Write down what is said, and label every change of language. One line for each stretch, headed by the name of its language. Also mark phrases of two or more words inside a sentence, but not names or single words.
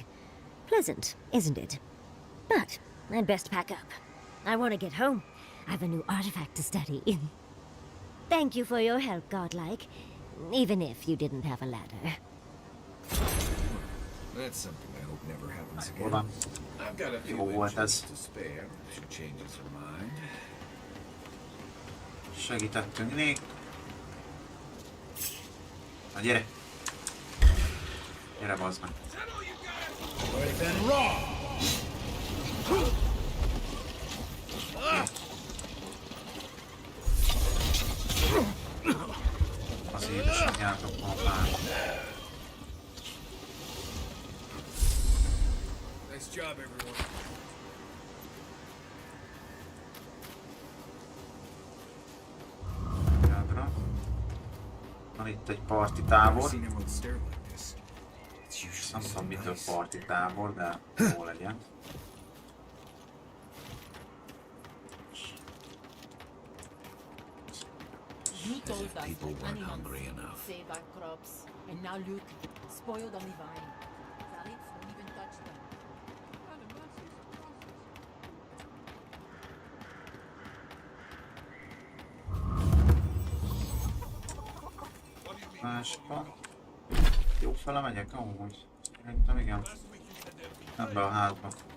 English: Pleasant, isn't it? But I'd best pack up. I want to get home. I have a new artifact to study. Thank you for your help, Godlike. Even if you didn't have a ladder. That's something I hope never happens Hold again. on. I've got a few
Hungarian: Jó volt ez.
English: inches to spare if she changes her mind.
Hungarian: Segítettünk nék. Na gyere! Gyere, bazd meg! Az édesanyjátok van már.
English: Nice job, everyone.
Hungarian: Van itt egy parti tábor.
English: Seen Emerald Stair like this. It's
Hungarian: Nem
English: usually
Hungarian: tudom
English: so
Hungarian: mitől
English: nice.
Hungarian: parti tábor, de jó legyen.
English: You told us people that weren't animals hungry enough. save our crops, and now look, spoiled on the vine. Zalips won't even touch them.
Hungarian: Másba. Jó fele megyek amúgy. Szerintem igen. Nem be a házba.